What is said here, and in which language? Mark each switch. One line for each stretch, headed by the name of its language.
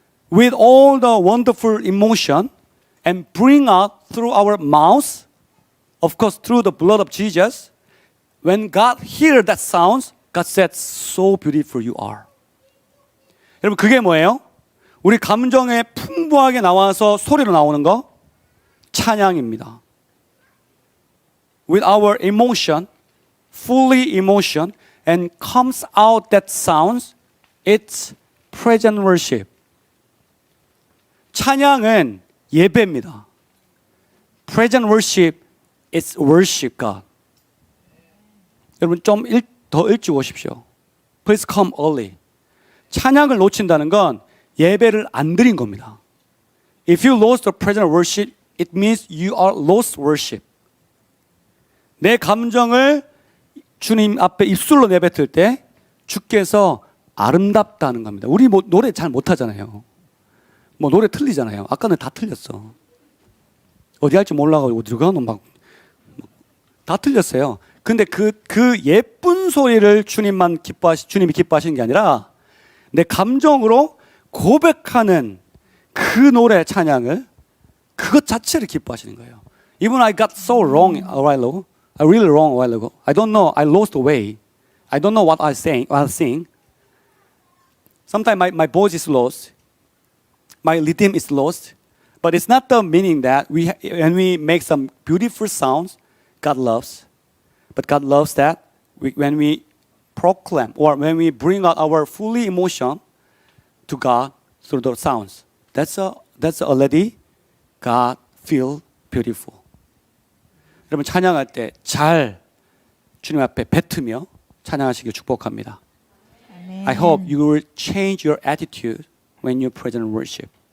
English: With all the wonderful emotion and bring out through our mouth, of course through the blood of Jesus, when God hears that sound, God said, so beautiful you are.
Korean: 여러분 그게 뭐예요? 우리 감정에 풍부하게 나와서 소리로 나오는 거 찬양입니다.
English: With our emotion, fully emotion, and comes out that sounds, it's present worship.
Korean: 찬양은 예배입니다.
English: Present worship is worship God.
Korean: 여러분 좀 더 일찍 오십시오.
English: Please come early.
Korean: 찬양을 놓친다는 건 예배를 안 드린 겁니다.
English: If you lost the present worship, it means you are lost worship.
Korean: 내 감정을 주님 앞에 입술로 내뱉을 때 주께서 아름답다는 겁니다. 우리 뭐 노래 잘 못하잖아요. 뭐 노래 틀리잖아요. 아까는 다 틀렸어. 어디 할지 몰라가지고 어디로 가노 막 다 틀렸어요. 근데 그 예쁜 소리를 주님이 기뻐하시는 게 아니라 내 감정으로 고백하는 그 노래 찬양을 그것 자체를 기뻐하시는 거예요.
English: Even I got so wrong a while ago. I really wrong a while ago. I don't know. I lost the way. I don't know what I'm saying. Sometimes my voice is lost. My rhythm is lost. But it's not the meaning that when we make some beautiful sounds, God loves. But God loves that when we proclaim or when we bring out our fully emotion to God through the sounds. That's already God feel beautiful.
Korean: 여러분 찬양할 때 잘 주님 앞에 뱉으며 찬양하시길 축복합니다.
English: Amen. I hope you will change your attitude when you present worship.